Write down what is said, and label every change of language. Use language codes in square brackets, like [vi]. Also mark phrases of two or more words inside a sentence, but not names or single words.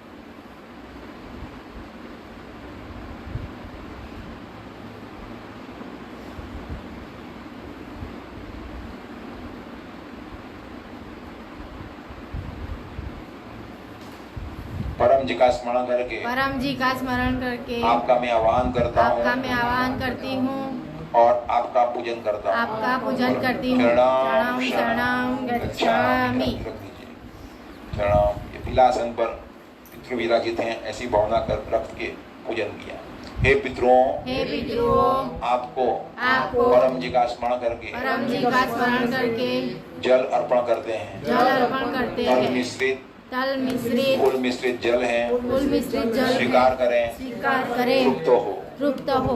[hi] परम जी का स्मरण करके आपका मैं आह्वान करती हूँ और आपका पूजन करता हूँ। [sa] शरणम शरणम गच्छामि। शरणम, [hi] ये पिलासन पर पितृ विराजित हैं, ऐसी भावना कर रख के पूजन किया। हे पितरों, आपको परम जी का स्मरण करके जल अर्पण करते हैं। तल मिश्रित फूल मिश्रित जल है, स्वीकार करें, तृप्त हो।